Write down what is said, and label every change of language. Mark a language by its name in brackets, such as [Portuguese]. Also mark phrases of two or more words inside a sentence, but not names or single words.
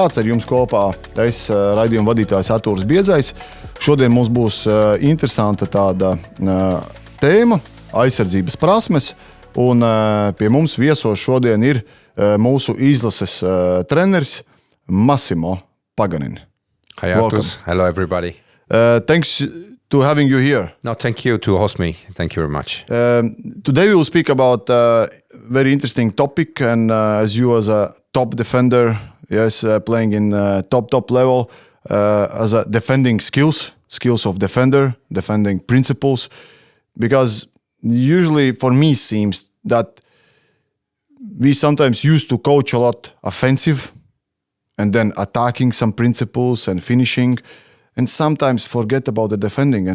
[Latvian] Ar jums kopā es, raidījuma vadītājs Artūrs Biedzais. Šodien mums būs interesanta tāda tēma – aizsardzības prasmes. Un pie mums viesos šodien ir mūsu izlases treneris Massimo Paganīns. [English] Hi Artūrs. Hello everybody. Thanks to having you here. No, thank you to host me. Thank you very much. Today we will speak about a very interesting topic, and as you as a top defender, yes, playing in top level, as a defending skills of defending principles, because usually for me seems that we sometimes used to coach a lot offensive and then attacking some principles and finishing, and sometimes forget about the defending.